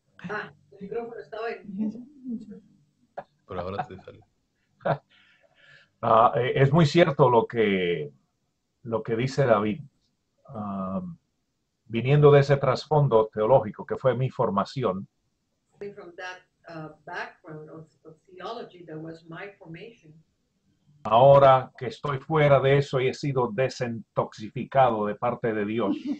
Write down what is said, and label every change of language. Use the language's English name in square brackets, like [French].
[Spanish] ah, el micrófono estaba en... Pero ahora te sale. Es muy cierto lo que dice David. Viniendo de ese trasfondo teológico que fue mi formación, [English] From that background of theology that was my formation. [Spanish] ahora que estoy fuera de eso y he sido desintoxicado de parte de Dios,